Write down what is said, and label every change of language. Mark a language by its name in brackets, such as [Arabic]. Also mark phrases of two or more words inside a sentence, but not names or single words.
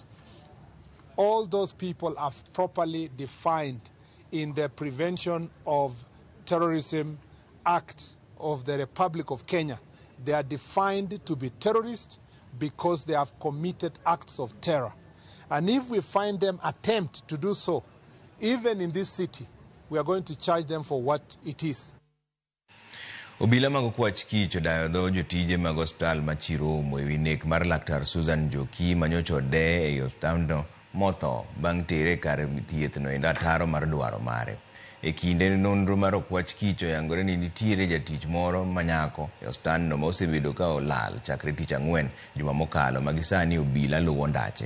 [English] All those people are properly defined in the Prevention of Terrorism Act of the Republic of Kenya. They are defined to be terrorists because they have committed acts of terror. And if we find them attempt to do so, even in this city, we are going to charge them for what it is. [Luo (Kenya and Tanzania)] Obila mag Okwach Kich odayo dho jotije mag hospital ma Chiromo ewi nek mar Laktar Susan Njoki manyocha ode e osiptandno motho bang' tere kar thiethno e ataro mar dwaro mare. E kinde nonro mar Okwach Kich oyangore ni nitiere jatich moro manyako e osiptandno ma osebedo ka olal chakre tich ang'wen juma mokalo ma gisani obila luwo ndache.